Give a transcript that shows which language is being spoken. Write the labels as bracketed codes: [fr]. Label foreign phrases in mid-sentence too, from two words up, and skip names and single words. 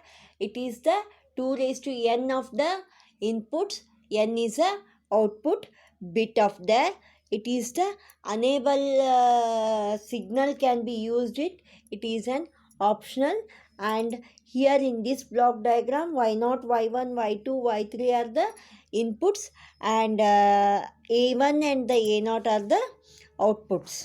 [en] It is the 2 raised to n of the inputs. N is a output bit of there. It is the enable signal can be used. It is an optional. And here in this block diagram y0, y1, y2, y3 are the inputs, and a1 and the a0 are the outputs.